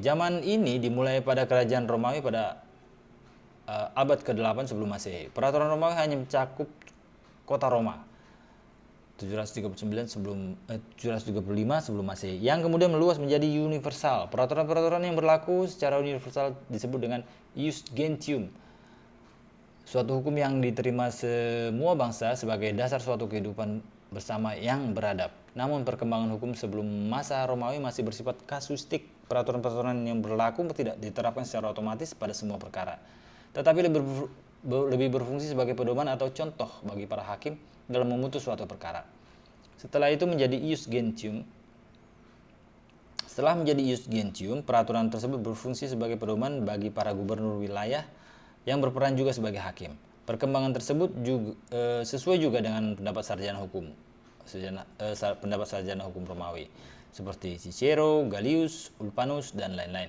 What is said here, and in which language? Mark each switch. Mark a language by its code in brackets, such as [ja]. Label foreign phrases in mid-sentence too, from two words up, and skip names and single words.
[id] Zaman ini dimulai pada kerajaan Romawi pada abad ke-8 sebelum Masehi. Peraturan Romawi hanya mencakup kota Roma. 735 sebelum Masehi, yang kemudian meluas menjadi universal. Peraturan-peraturan yang berlaku secara universal disebut dengan [la] ius gentium, [id] suatu hukum yang diterima semua bangsa sebagai dasar suatu kehidupan bersama yang beradab. Namun perkembangan hukum sebelum masa Romawi masih bersifat kasuistik. Peraturan-peraturan yang berlaku tidak diterapkan secara otomatis pada semua perkara, tetapi lebih berfungsi sebagai pedoman atau contoh bagi para hakim dalam memutus suatu perkara. Setelah menjadi [la] ius gentium, [id] peraturan tersebut berfungsi sebagai pedoman bagi para gubernur wilayah yang berperan juga sebagai hakim. Perkembangan tersebut sesuai juga dengan pendapat sarjana hukum Romawi seperti Cicero, Galius, Ulpanus, dan lain-lain.